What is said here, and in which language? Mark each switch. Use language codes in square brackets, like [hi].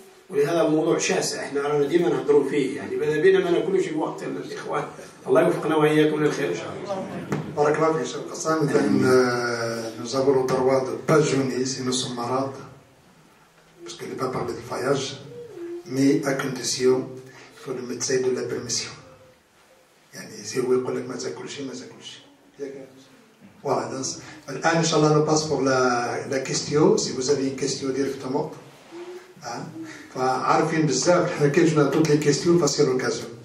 [ar] ولهذا الموضوع شاسع احنا رانا ديما نهضروا فيه، يعني ماذا بينا ما ناكلوش الوقت الإخوان. الله يوفقنا وإياكم للخير إن شاء الله. بارك الله فيك شيخ قسام. [fr] Nous avons le droit de ne pas jeûner si nous sommes malades, parce qu'il n'est pas parlé de voyage, mais à condition que le médecin donne la permission. [ar] يعني si هو يقول لك ما تاكلش ما تاكلش. [fr] Voilà, donc, Inch'Allah, on passe pour la question. Si vous avez une question directement, [ar] فعارفين بزاف احنا كيجينا [fr] toutes les questions فسي l'occasion.